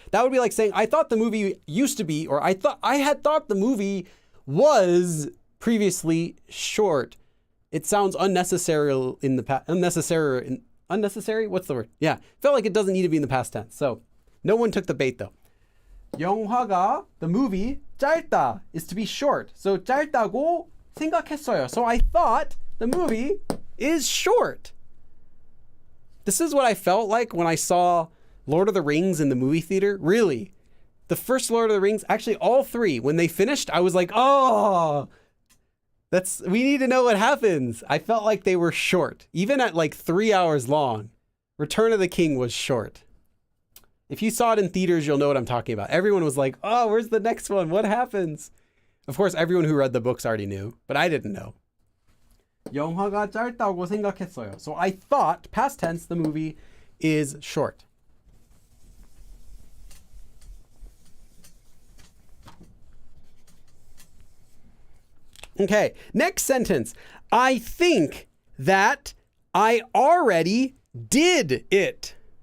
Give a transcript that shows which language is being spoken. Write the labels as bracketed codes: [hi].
[en] That would be like saying I thought the movie used to be, or I had thought the movie was previously short. It sounds unnecessary in the past. Unnecessary? What's the word? Yeah, felt like it doesn't need to be in the past tense. So no one took the bait though. 영화가, the movie, 짧다 is to be short. [ko] So 짧다고 생각했어요. [en] So I thought the movie is short. This is what I felt like when I saw Lord of the Rings in the movie theater. Really. The first Lord of the Rings, actually all three, when they finished, I was like, oh, we need to know what happens. I felt like they were short. Even at like 3 hours long, Return of the King was short. If you saw it in theaters, you'll know what I'm talking about. Everyone was like, oh, where's the next one? What happens? Of course, everyone who read the books already knew, but I didn't know. [ko] 영화가 짧다고 생각했어요. [en] So I thought, past tense, the movie is short. Okay, next sentence. I think that I already did it.